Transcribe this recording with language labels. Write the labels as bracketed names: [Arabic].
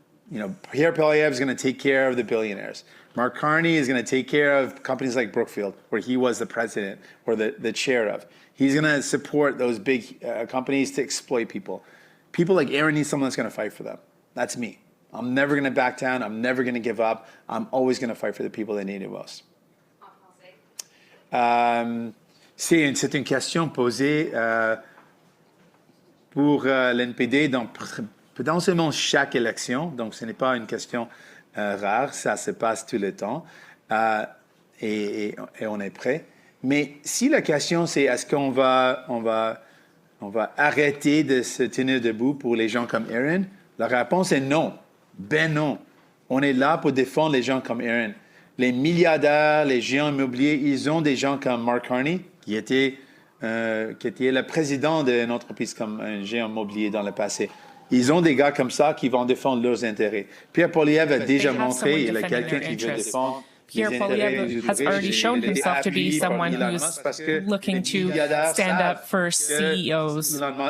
[English] You know, Pierre Poilievre is going to take care of the billionaires. Mark Carney is going to take care of companies like Brookfield, where he was the president or the chair of. He's going to support those big companies to exploit people. People like Aaron need someone that's going to fight for them. That's me. I'm never going to back down. I'm never going to give up. I'm always going to fight for the people that need it most. [French] C'est une question posée pour l'NPD dans potentiellement chaque élection. Donc, ce n'est pas une question rare. Ça se passe tout le temps. Et on est prêt. Mais si la question, c'est est-ce qu'on va arrêter de se tenir debout pour les gens comme Aaron, la réponse est non. Ben non. On est là pour défendre les gens comme Aaron. Les milliardaires, les géants immobiliers, ils ont des gens comme Mark Carney, qui était le président d'une entreprise comme un géant immobilier dans le passé. Ils ont des gars comme ça qui vont défendre leurs intérêts. Pierre Poilievre a déjà montré qu'il est quelqu'un qui veut défendre. [English] Pierre Poilievre has already shown himself to be someone who's looking to stand up for CEOs.